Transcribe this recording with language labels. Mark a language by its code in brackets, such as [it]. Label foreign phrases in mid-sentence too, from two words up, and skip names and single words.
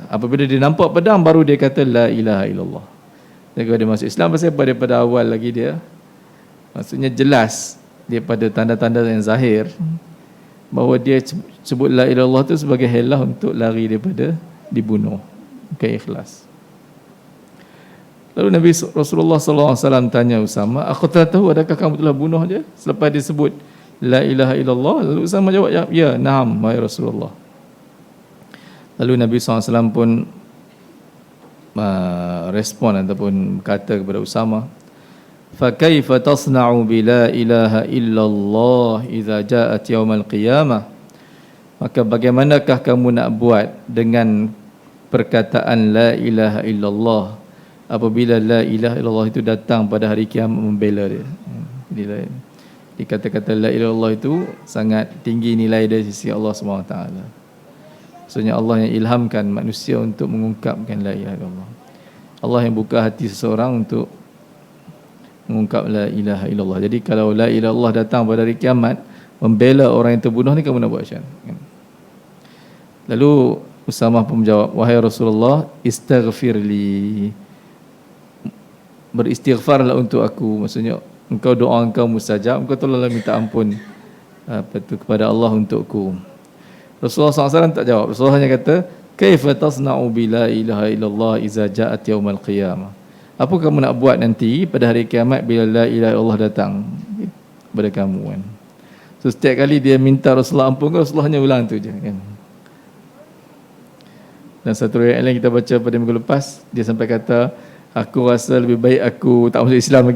[ms] Apabila dia nampak pedang, baru dia kata [ar] لا إله إلا الله. [ms] Jadi kalau dia masuk Islam, pasal daripada awal lagi dia, maksudnya jelas daripada tanda-tanda yang zahir bahawa dia sebut [ar] لا إله إلا الله [ms] itu sebagai helah untuk lari daripada dibunuh. Bukan ikhlas. Lalu Nabi Rasulullah SAW tanya Usamah, aku tak tahu adakah kamu telah bunuh dia? Selepas dia sebut [ar] لا إله إلا الله, [ms] lalu Usamah jawab, ya, na'am, wahai Rasulullah. Lalu Nabi SAW pun respon ataupun kata kepada Usamah, [ar] فَكَيْفَ تَصْنَعُ بِلَا إِلَهَ إِلَّا اللَّهِ إِذَا جَاءَتْ يَوْمَ الْقِيَامَةِ. [ms] Maka bagaimanakah kamu nak buat dengan perkataan [ar] لا إله إلا الله [ms] apabila [ar] لا إله إلا الله [ms] itu datang pada hari kiamat membela dia. Jadi kata-kata [ar] لا إله إلا الله [ms] itu sangat tinggi nilai dari sisi Allah SWT. Maksudnya Allah yang ilhamkan manusia untuk mengungkapkan [ar] لا إله إلا الله. [ms] Allah yang buka hati seseorang untuk mengungkap [ar] لا إله إلا الله. [ms] Jadi kalau [ar] لا إله إلا الله [ms] datang pada hari kiamat membela orang yang terbunuh ni, kamu nak buat macam mana? Lalu Usamah pun menjawab, wahai Rasulullah, istaghfirli, beristighfarlah untuk aku. Maksudnya engkau doa engkau mustajab, engkau tolonglah minta ampun kepada Allah untukku. Rasulullah SAW tak jawab. Rasulullah hanya kata, [ar] كيف تصنع بلا إله إلا الله إذا جاءت يوم القيامة. [ms] Apa kamu nak buat nanti pada hari kiamat bila [ar] لا إله إلا الله [ms] datang kepada kamu, kan? So setiap kali dia minta Rasulullah ampun, Rasulullah hanya ulang tu je, kan? Dan satu riwayat lain kita baca pada minggu lepas, dia sampai kata, aku rasa lebih baik aku tak masuk Islam lagi.